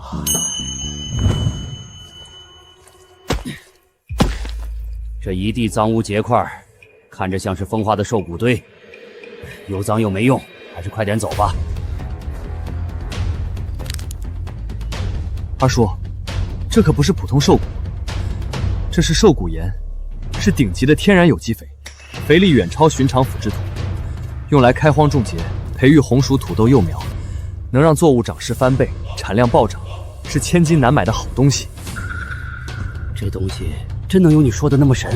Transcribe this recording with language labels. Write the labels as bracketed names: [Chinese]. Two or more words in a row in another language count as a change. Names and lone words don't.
[Chinese] 這一地髒污結塊，看着像是風化的獸骨堆，又髒又沒用，還是快點走吧。二叔，這可不是普通獸骨，這是獸骨鹽， 是頂級的天然有機肥，肥力遠超寻常腐殖土，用来開荒種結，培育紅薯土豆幼苗，能讓作物長勢翻倍，產量暴漲，是千金難買的好東西。這東西真能有你說的那麼神？